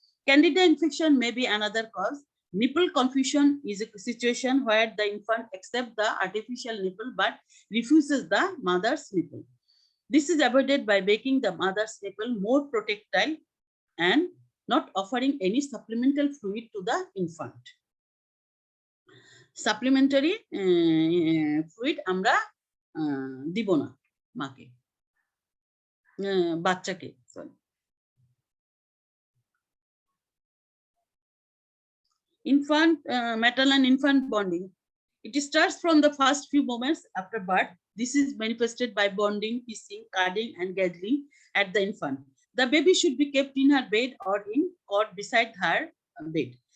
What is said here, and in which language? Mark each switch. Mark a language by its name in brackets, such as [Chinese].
[English] Candida infection may be another cause. Nipple confusion is a situation where the infant accepts the artificial nipple but refuses the mother's nipple. This is avoided by making the mother's nipple more protectile and not offering any supplemental fluid to the infant. Supplementary fluid [Bangla] আমরা দিব না মাকে, বাচ্চাকে, sorry. [English] Infant, maternal and infant bonding. It starts from the first few moments after birth. This is manifested by bonding, kissing, cuddling, and gathering at the infant. The baby should be kept in her bed or in cot beside her bed.